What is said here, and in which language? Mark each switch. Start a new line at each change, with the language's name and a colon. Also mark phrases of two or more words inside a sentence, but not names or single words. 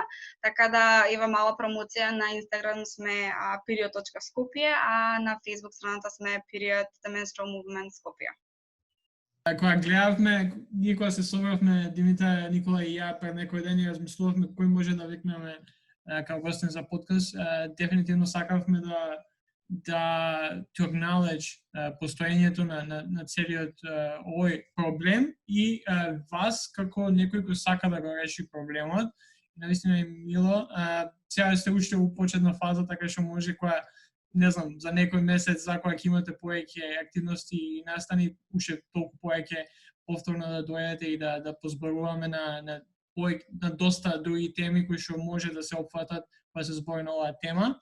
Macedonian: Така да, ева мала промоција, на Инстаграм сме period.skopje, а на Facebook страната сме Period The Menstrual Movement Skopje. Кога гледавме, ние кога се собравме, Димитар, Никола и ја пред некој ден и размислувавме кој може да викнеме како гостин за подкаст, дефинитивно сакавме да
English: to acknowledge
Macedonian: постоењето на целиот овој проблем и вас како некој кој сака да го реши проблемот. Навистина е мило. Сега сте уште во почетна фаза, така што може која не знам, за некој месец, за кога ќе имате повеќе активности и настани, уште толку повеќе повторно да дојдете и да позборуваме на доста други теми кои што може да се опфатат па се збори на оваа тема.